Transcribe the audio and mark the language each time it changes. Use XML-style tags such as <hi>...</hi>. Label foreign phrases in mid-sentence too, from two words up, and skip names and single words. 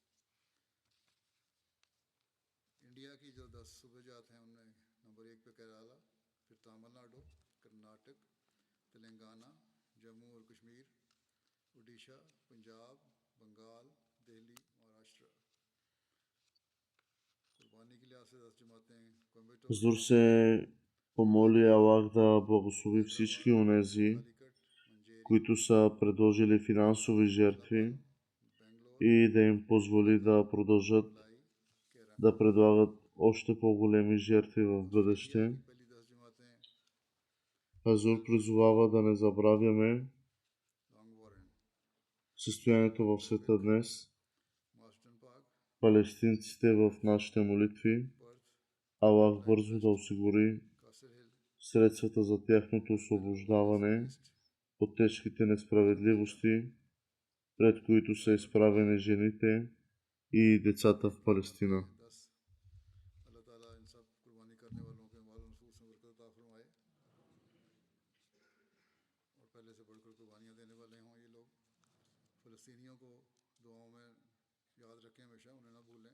<ur>انڈیا کی جو 10 صوبے جات ہیں ان میں نمبر 1 پہ کیرالہ، پھر تمل ناڈو، کرناٹک، تلنگانہ، جموں اور کشمیر، اڑیسہ، پنجاب، بنگال، دہلی، مہاراشٹر. قربانی کے لحاظ سے 10 جماعتیں کوئمبٹور,</ur> <bg>Хазур се помоли Аллах да благослови всички онези,</bg> <ur>कालीकट, मंजेरी,</ur> <bg>които са предложили финансови жертви</bg> <ur>हैदराबाद, बेंगलोर,</ur> <bg>и да им позволи да продължат</bg> <ur>लाई, केरन।</ur> <bg>да предлагат още по-големи жертви в</bg> <ur>ऑस्ट्रेलिया</ur> <bg>бъдеще.</bg> <ur>کی پہلی 10 جماعتیں</ur> <bg>Хазур призовава да не забравяме</bg> <ur>लॉन्ग वारन,</ur> <bg>състоянието в света днес,</bg> <ur>मास्टन पार्क,</ur> <bg>палестинците в нашите молитви,</bg> <ur>पर्थ,</ur> <bg>Аллах</bg> <ur>टाइगर</ur> <bg>бързо да</bg> <ur>रेस्ट,</ur> <bg>осигури</bg> <ur>कासर हिल,</ur> <bg>средствата за тяхното</bg> <ur>मिडल</ur> <bg>освобождаване</bg> <ur>ईस्ट,</ur> <bg>от тежките несправедливости, пред които са изправени жените и децата в Палестина.</bg> <ur>10 اللہ تعالیٰ ان سب قربانی کرنے والوں کے مال نفوس میں برکت عطا فرمائے اور پہلے سے بڑھ کر قربانیاں دینے والے ہوں یہ لوگ. فلسطینیوں کو دعاؤں میں یاد رکھیں، ہمیشہ انہیں نہ بھولیں.</ur>